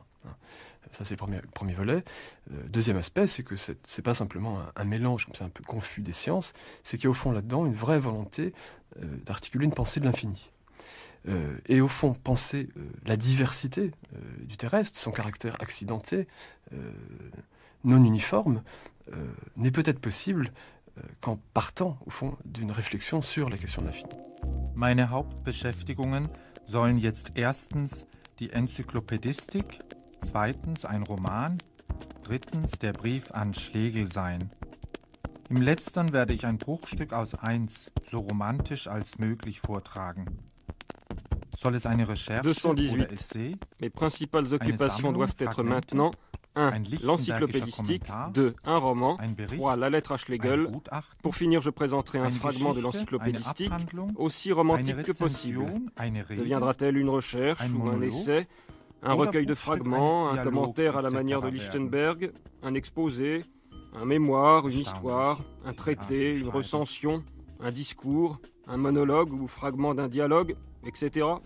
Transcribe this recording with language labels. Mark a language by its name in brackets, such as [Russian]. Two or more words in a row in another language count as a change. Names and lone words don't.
[French] Ça, c'est le premier volet. Deuxième aspect, c'est que c'est pas simplement un mélange comme ça un peu confus des sciences, c'est qu'il y a au fond là-dedans une vraie volonté d'articuler une pensée de l'infini. Et au fond, penser la diversité du terrestre, son caractère accidenté, non uniforme, n'est peut-être possible qu'en partant, au fond, d'une réflexion sur la question de l'infini. [German] Meine Hauptbeschäftigungen sollen jetzt erstens die Enzyklopädistik, zweitens ein Roman, drittens der Brief an Schlegel sein. Im letzteren werde ich ein Bruchstück aus 1 so romantisch als möglich vortragen. Soll es eine Recherche 218. oder Essay? [French] Mes principales occupations doivent être maintenant 1. L'encyclopédistique, 2. Un roman, 3. La lettre à Schlegel. Pour finir, je présenterai un fragment de l'encyclopédistique, aussi romantique que possible. Deviendra-t-elle une recherche ou un essai, un recueil de fragments, un commentaire à la manière de Lichtenberg, un exposé, un mémoire, une histoire, un traité, une recension, un discours, un monologue ou fragment d'un dialogue, etc.